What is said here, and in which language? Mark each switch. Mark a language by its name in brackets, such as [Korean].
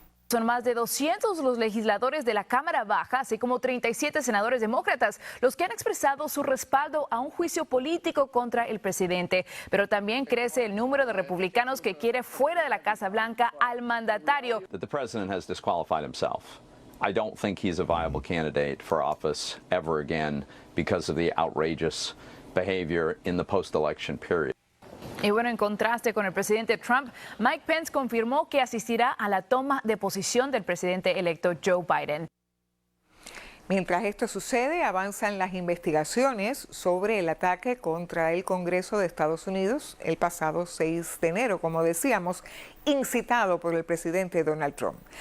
[Spanish] Son más de 200 los legisladores de la Cámara Baja, así como 37 senadores demócratas, los que han expresado su respaldo a un juicio político contra el presidente. Pero también crece el número de republicanos que quiere fuera de la Casa Blanca al mandatario. [English] The president has disqualified himself. I don't think he's a viable candidate for office ever again because of the outrageous behavior in the post-election period. [Spanish] Y bueno, en contraste con el presidente Trump, Mike Pence confirmó que asistirá a la toma de posición del presidente electo Joe Biden. Mientras esto sucede, avanzan las investigaciones sobre el ataque contra el Congreso de Estados Unidos el pasado 6 de enero, como decíamos, incitado por el presidente Donald Trump.